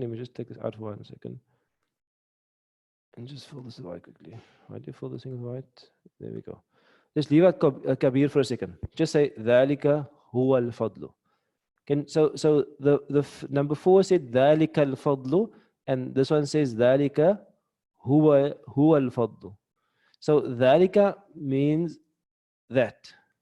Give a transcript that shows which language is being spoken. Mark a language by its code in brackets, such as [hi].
[en] Let me just take this out for 1 second. And just fill this white quickly. Why do you fill this thing white? There we go. Just leave out Kabir for a second. Just say [ar] ذَلِكَ هُوَ الْفَضْلُ. [en] So the number 4 said [ar] ذَلِكَ الْفَضْلُ, [en] and this one says [ar] ذَلِكَ هُوَ الْفَضْلُ. [en] So ذَلِكَ means that.